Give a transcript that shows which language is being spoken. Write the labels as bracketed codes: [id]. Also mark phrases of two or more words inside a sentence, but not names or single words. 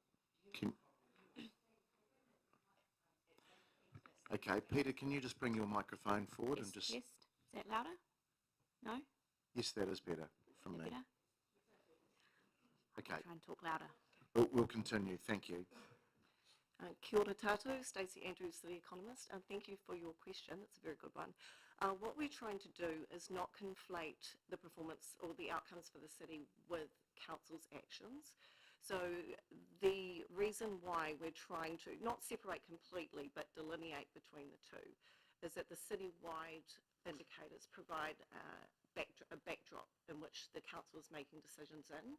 [en] Okay, Peter, can you just bring your microphone forward and just... Yes. Is that louder? No? Yes, that is better from me. Better? Okay, Try and talk louder. we'll continue. Thank you. [mi] Kia ora tātou, Stacey Andrews, [en] The Economist, and thank you for your question. It's a very good one. What we're trying to do is not conflate the performance or the outcomes for the city with council's actions. So the reason why we're trying to not separate completely but delineate between the two is that the citywide indicators provide a backdrop in which the council is making decisions in.